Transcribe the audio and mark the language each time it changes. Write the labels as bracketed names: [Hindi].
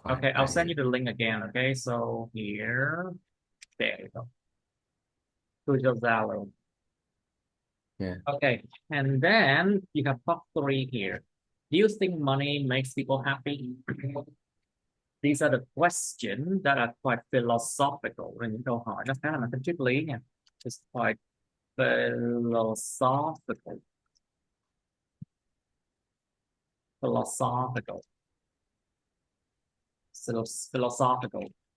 [English] Okay, I'll send you the link again. Okay, so here, there you go. To your Zalo. yeah. Okay, and then you have top three here. Do you think money makes people happy? These are the questions that are quite philosophical. [Vietnamese] Là những câu hỏi nó khá là mang tính triết lý nha. [English] It's quite philosophical. Philosophical. So philosophical.